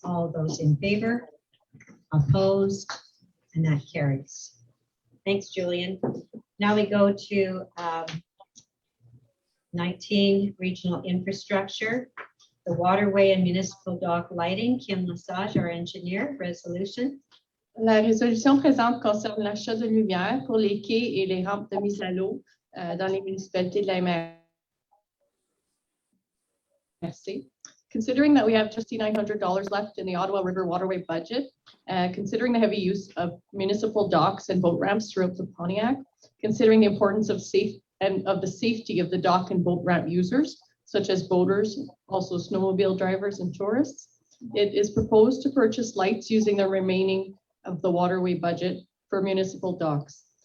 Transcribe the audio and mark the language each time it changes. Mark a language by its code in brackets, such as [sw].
[en] All those in favor? Opposed? And that carries. Thanks, Julian. Now we go to 19, regional infrastructure, the waterway and municipal dock lighting. Kim Lesage, our engineer, resolution. [fr] La résolution présente concerne l'achat de lumière pour les quais et les rampes de mise à l'eau dans les municipalités de la MRC. [en] Considering that we have just $900 left in the Ottawa River Waterway budget, considering the heavy use of municipal docks and boat ramps throughout the Pontiac, considering the importance of the safety of the dock and boat ramp users, such as boaters, also snowmobile drivers and tourists, it is proposed to purchase lights using the remaining of the waterway budget for municipal docks.